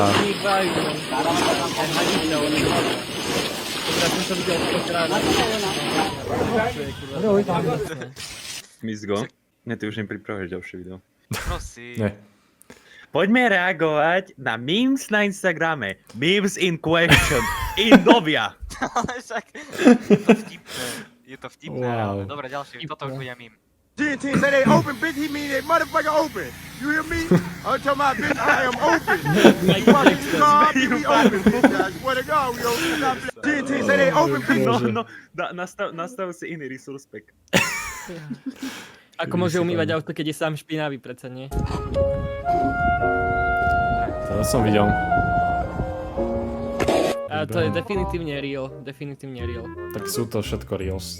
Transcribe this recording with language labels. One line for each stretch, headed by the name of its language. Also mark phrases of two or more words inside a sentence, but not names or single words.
Slovak: to nechvajú. Aj hadice, oni to majú. Dobre, ja som to videl 100 krát. Čo je, kurva, Mizgo. Ne, ty už nepripravuješ ďalšie video. Prosím. Nie. Poďme reagovať na memes na Instagrame.
English: Memes in question.
Slovak: Indovia. Ale však je to vtipné. Je to vtipné, Wow. ale dobre, ďalšie, toto už bude mím.
English: TNT say they open, bitch. He mean they motherfucker open. You hear me? I'm talking about, bitch. I am open. You fucking car, we open, bitch. I swear to God, we open. TNT say they open, bitch.
Slovak: No, nastav si iný resource pack. Ako môže umývať auto, keď je sám špinavý, predsa nie? Teraz som videl. A to je definitívne real, definitívne real. Tak sú to všetko reels.